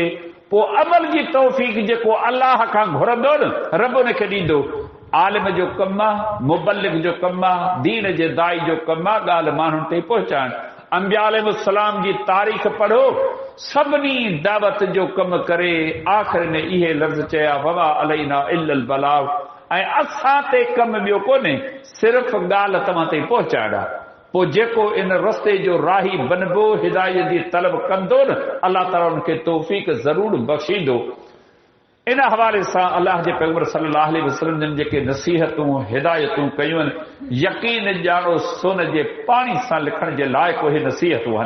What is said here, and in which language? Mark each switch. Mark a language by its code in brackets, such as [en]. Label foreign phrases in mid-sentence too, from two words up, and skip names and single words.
[sd] पोइ अमल जी तौफ़ीक़ जेको अल्लाह खां घुरंदो न, रब उनखे ॾींदो। आलिम जो कमु आहे, मुबल्लिग जो कमु आहे, दीन जे दाई जो कमु आहे, ॻाल्हि माण्हुनि ताईं पहुचाइण। अंबिया अलैहिस्सलाम जी तारीख़ पढ़ो, सभिनी दावत जो कमु करे आख़िर में इहे लफ़्ज़ चया, [ar] وما علينا إلا البلاغ, [sd] ऐं असां ते कमु ॿियो कोन्हे, सिर्फ़ ॻाल्हि तव्हां ताईं पहुचाइण आहे। पोइ जेको इन रस्ते जो राही बनबो, हिदायत जी तलब कंदो न, अलाह ताला उनखे तौफ़ीक़ ज़रूर बख़्शींदो। इन हवाले सां अलाह जे पैगंबर [ar] صلى الله عليه وسلم [sd] जन जेके नसीहतूं हिदायतूं कयूं आहिनि, यकीन ॼाणो सोन जे पाणी सां लिखण जे लाइक़ु उहे नसीहतूं आहिनि।